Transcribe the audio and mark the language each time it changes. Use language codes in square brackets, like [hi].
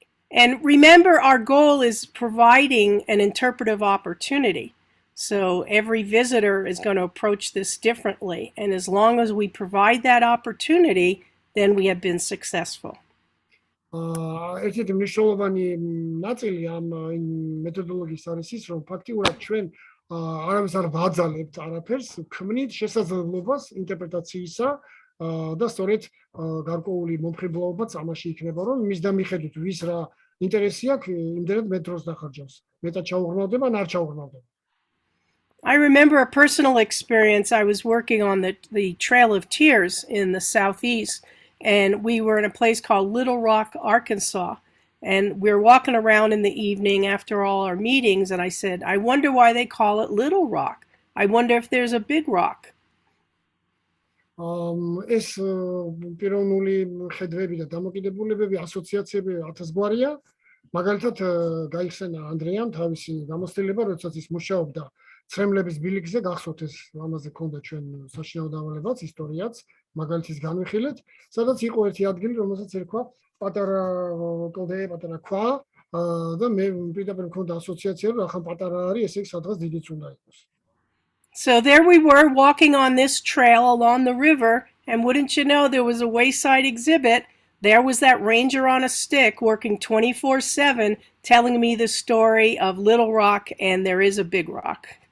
[en] And remember, our goal is providing an interpretive opportunity. So every visitor is going to approach this differently. And as long as we provide that opportunity, then we have been successful. [ka] ერთ-ერთი მნიშვნელოვანი ნაწილი ამ მეთოდოლოგიის არის ის, რომ ფაქტიურად ჩვენ არავის არ ვაძალებთ არაფერს, ქმნით შესაძლებლობას ინტერპრეტაციისა და სწორედ გარკვეული მომხიბლაობაც ამაში იქნება, რომ მის დამიხედვით ვის რა ინტერესი აქვს, იმდენად მეტ დროს დახარჯავს. მეტად ჩაუღრმავდება, ან არ ჩაუღრმავდება. [en] I remember a personal experience. I was working on the Trail of Tears in the Southeast, and we were in a place called Little Rock, Arkansas. And we were walking around in the evening after all our meetings, and I said, I wonder why they call it Little Rock. I wonder if there's a big rock. [ka] ეს პიროვნული ხედვები და დამოკიდებულებები, ასოციაციები ათასგვარია. მაგალითად, გაიხსენა ანდრეამ თავისი გამოცდილება, როდესაც ის მუშაობდა ცრემლების ბილიკზე, გახსოვთ ეს ამაზე ქონდა ჩვენ საშინაო დავალებაც, ისტორიაც, მაგალითის განვიხილეთ, სადაც იყო ერთი ადგილი, რომელსაც ერქვა პატარა კლდე, პატარა ქვა და მე პირდაპირ მქონდა ასოციაცია, რომ ახლა პატარა არის, ესე იგი სადღაც დიდიც უნდა იყოს. [en] So there we were walking on this trail along the river, and wouldn't you know, there was a wayside exhibit. There was that ranger on a stick working 24/7 telling me the story of Little Rock, and there is a big rock.